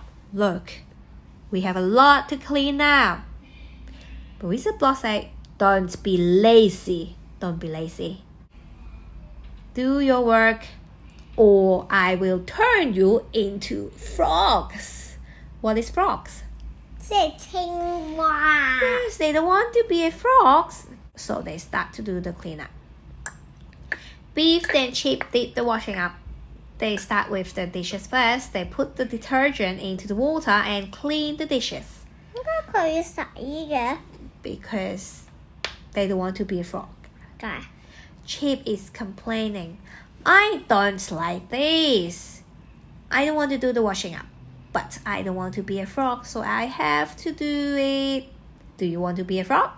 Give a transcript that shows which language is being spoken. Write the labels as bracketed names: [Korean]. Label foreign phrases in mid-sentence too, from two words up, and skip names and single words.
[English] Look, we have a lot to clean now. But Wizard Block said, don't be lazy. Don't be lazy. Do your work, or I will turn you into frogs. What is frogs? [Cantonese] 即係青蛙。 [English] Yes, they don't want to be frogs, so they start to do the cleanup. Beef and Chip did the washing up. They start with the dishes first. They put the detergent into the water and clean the dishes. [Cantonese] 點解佢要洗嘅？ [English] Because they don't want to be a frog. [Cantonese] 解 [English] Chip is complaining. I don't like this. I don't want to do the washing up. But I don't want to be a frog, so I have to do it. Do you want to be a frog?